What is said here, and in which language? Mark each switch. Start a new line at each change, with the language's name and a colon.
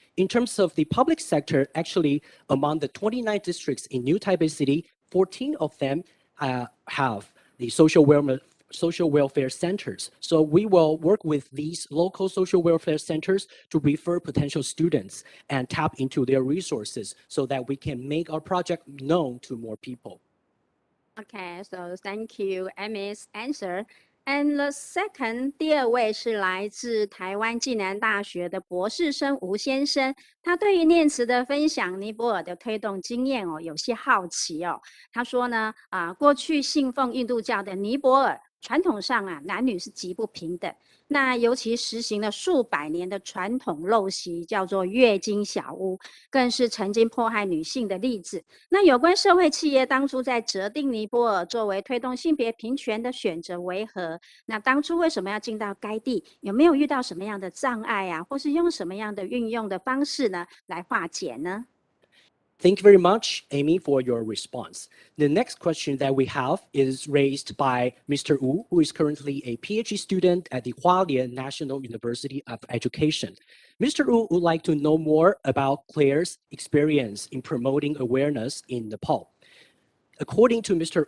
English: In terms of the public sector, actually, among the 29 districts in New Taipei City, 14 of them have the social welfare centers. So we will work with these local social welfare centers to refer potential students and tap into their resources so that we can make our project known to more people. Okay, so thank you, Amy's answer. And the second，
Chinese: 第二位是来自台湾暨南大学的博士生吴先生，他对于念慈的分享尼泊尔的推动经验有些好奇哦。他说呢，过去信奉印度教的尼泊尔，传统上男女是极不平等，那尤其实行了数百年的传统陋习，叫做月经小屋，更是曾经迫害女性的例子。那有关社会企业当初在择定尼泊尔作为推动性别平权的选择为何？那当初为什么要进到该地？有没有遇到什么样的障碍啊？或是用什么样的运用的方式呢，来化解呢？
English: Thank you very much, Amy, for your response. The next question that we have is raised by Mr. Wu, who is currently a PhD student at the Hualien National University of Education. Mr. Wu would like to know more about Claire's experience in promoting awareness in Nepal. According to Mr.